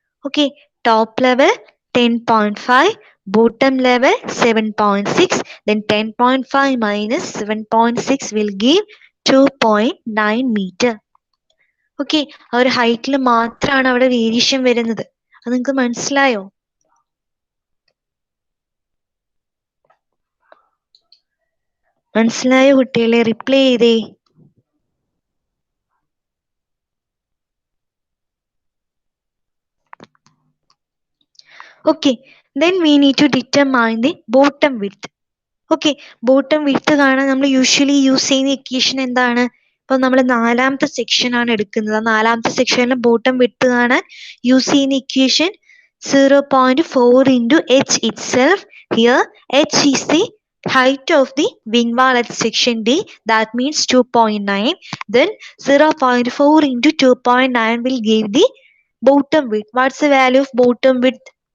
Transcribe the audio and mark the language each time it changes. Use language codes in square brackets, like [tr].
[ml] Okay, top level 10.5, [en] bottom level 7.6, then 10.5 minus 7.6 will give 2.9 meter. [ml] Okay, ആ ഒരു ഹൈറ്റിൽ മാത്രമാണ് അവിടെ വേരിയേഷൻ വരുന്നത്. അത് നിങ്ങൾക്ക് മനസ്സിലായോ? മനസ്സിലായോ കുട്ടികളെ? റിപ്ലൈ ചെയ്തേ. [en] Okay, then we need to determine the bottom width. [ml] Okay, bottom width കാണാൻ നമ്മൾ യൂഷ്വലി യൂസ് ചെയ്യുന്ന ഇക്വേഷൻ എന്താണ്? ഇപ്പൊ നമ്മൾ നാലാമത്തെ സെക്ഷൻ ആണ് എടുക്കുന്നത്. നാലാമത്തെ സെക്ഷനിൽ ബോട്ടം വിഡ്ത്ത് കാണാൻ യൂസ് ചെയ്യുന്ന equation [en] 0.4 into h itself. Here h is the height of the wing wall at section D, that means 2.9. Then 0.4 into 2.9 will give the bottom width. What's the value of bottom width?